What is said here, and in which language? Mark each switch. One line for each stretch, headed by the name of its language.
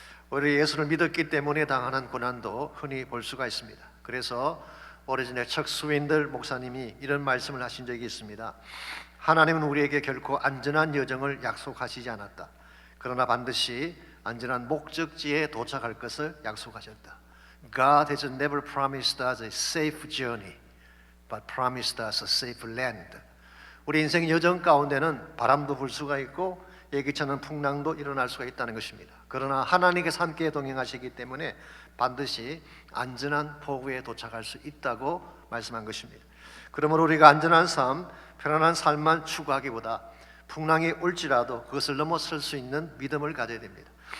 Korean: 오히려 예수를 믿었기 때문에 당하는 고난도 흔히 볼 수가 있습니다. 그래서 오래전에 척 스윈들 목사님이 이런 말씀을 하신 적이 있습니다. 하나님은 우리에게 결코 안전한 여정을 약속하시지 않았다. 그러나 반드시 안전한 목적지에 도착할 것을 약속하셨다.
English: God has never promised us a safe journey, but promised us a safe land.
Korean: 우리 인생 여정 가운데는 바람도 불 수가 있고 예기치 않은 풍랑도 일어날 수가 있다는 것입니다. 그러나 하나님께서 함께 동행하시기 때문에 반드시 안전한 포구에 도착할 수 있다고 말씀한 것입니다. 그러므로 우리가 안전한 삶, 편안한 삶만 추구하기보다 풍랑이 올지라도 그것을 넘어설 수 있는 믿음을 가져야 됩니다.